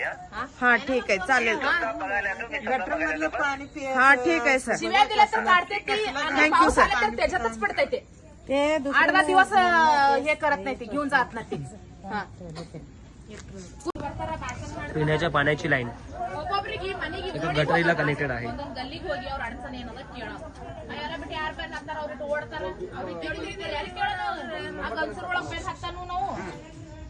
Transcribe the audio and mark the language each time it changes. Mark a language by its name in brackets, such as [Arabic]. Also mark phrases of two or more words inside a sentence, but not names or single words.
[Marathi] हा ठीक आहे चालेल. हा ठीक आहे सर. शिव्या दिल्या तर काढते ती आणि पाऊस आला तर त्याच्यातच पडतंय ते. ते 8-10 दिवस हे करत नाही ते घेऊन जात नाही ते. हा. पिण्याच्या पाण्याची लाईन एका गटरीला कनेक्टेड आहे. [Kannada] ಗಲ್ಲಿಗೆ ಹೋಗಿ ಅವ್ರ ಅಡಚಣೆ ಏನದ ಕೇಳೋದು ಯಾರ ಬಿಟ್ಟು ಯಾರ ಬೇರೆ ಹಾಕ್ತಾರ ಅವ್ರಿಗೆ ಓಡ್ತಾರ ಅವ್ರಿಗೆ ಕೇಳಿದ್ರೆ ಯಾರಿಗೆ ಕೇಳೋದು ಆ ಕಲ್ಸರ್ ಒಳಗೆ ಬೇಕು ಹಾಕ್ತಾನು ನಾವು